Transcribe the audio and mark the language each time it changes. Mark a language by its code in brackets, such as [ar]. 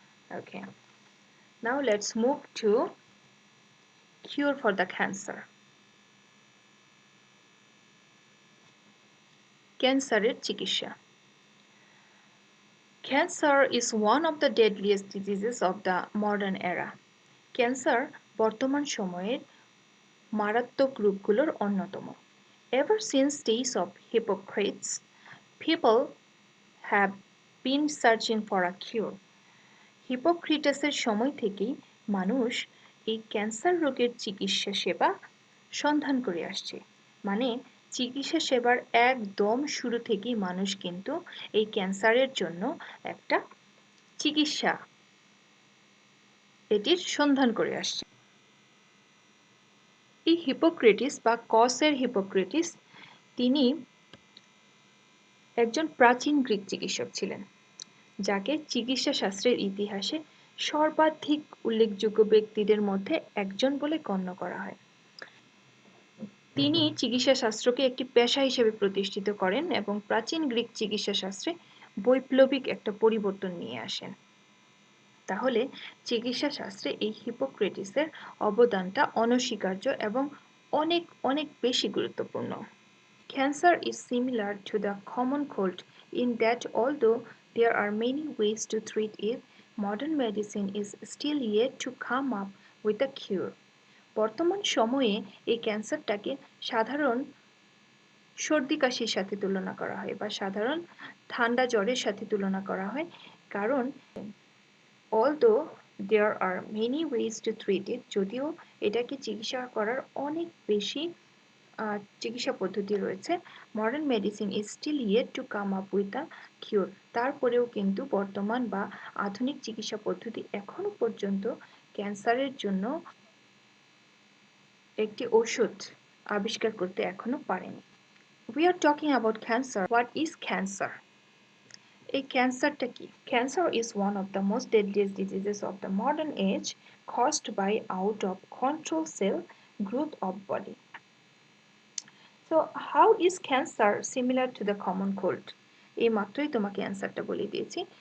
[en] Okay. Now let's move to cure for the cancer. [bn] ক্যান্সারের চিকিৎসা. [en] Cancer is one of the deadliest diseases of the modern era. [bn] Cancer বর্তমান সময়ের মারাত্মক রূপগুলোর অন্যতম. [en] Ever since days of Hippocrates, people have been searching for a cure. [bn] হিপোক্রেটাসের সময় থেকেই মানুষ এই ক্যান্সার রোগের চিকিৎসা সেবা সন্ধান করে আসছে. মানে চিকিৎসা সেবার একদম শুরু থেকেই মানুষ কিন্তু এই ক্যান্সারের জন্য একটা চিকিৎসা এটির সন্ধান করে আসছে. এই হিপোক্রেটিস বা কসের হিপোক্রেটিস তিনি একজন প্রাচীন গ্রিক চিকিৎসক ছিলেন, যাকে চিকিৎসা শাস্ত্রের ইতিহাসে সর্বাধিক উল্লেখযোগ্য ব্যক্তিদের মধ্যে একজন বলে গণ্য করা হয়. তিনি চিকিৎসা শাস্ত্রকে একটি পেশা হিসেবে প্রতিষ্ঠিত করেন এবং প্রাচীন গ্রিক চিকিৎসা শাস্ত্রে বৈপ্লবিক একটা পরিবর্তন নিয়ে আসেন. তাহলে চিকিৎসা শাস্ত্রে এই হিপোক্রেটিসের অবদানটা অনস্বীকার্য এবং অনেক অনেক বেশি গুরুত্বপূর্ণ. [en] Cancer is similar to the common cold in that although there are many ways to treat it, modern medicine is still yet to come up with a cure. [bn] বর্তমান সময়ে এই ক্যান্সারটাকে সাধারণ সর্দি কাশির সাথে তুলনা করা হয় বা সাধারণ ঠান্ডা জ্বরের সাথে তুলনা করা হয়, কারণ [en] although there are many ways to treat it, [bn] যদিও এটাকে চিকিৎসা করার অনেক বেশি চিকিৎসা পদ্ধতি রয়েছে, [en] Modern medicine is still yet to come up with a cure. [bn] তারপরেও কিন্তু বর্তমান বা আধুনিক চিকিৎসা পদ্ধতি এখনো পর্যন্ত ক্যান্সারের জন্য একটি ওষুধ আবিষ্কার করতে এখনো পারেনি. [en] We are talking about cancer. What is cancer? [bn] এই ক্যান্সারটা কি? [en] Cancer is one of the most deadliest diseases of the modern age, caused by out of control cell growth of body. So how is cancer similar to the common cold? [bn] এই মাত্রই তোমাকে অ্যান্সারটা বলে দিয়েছি.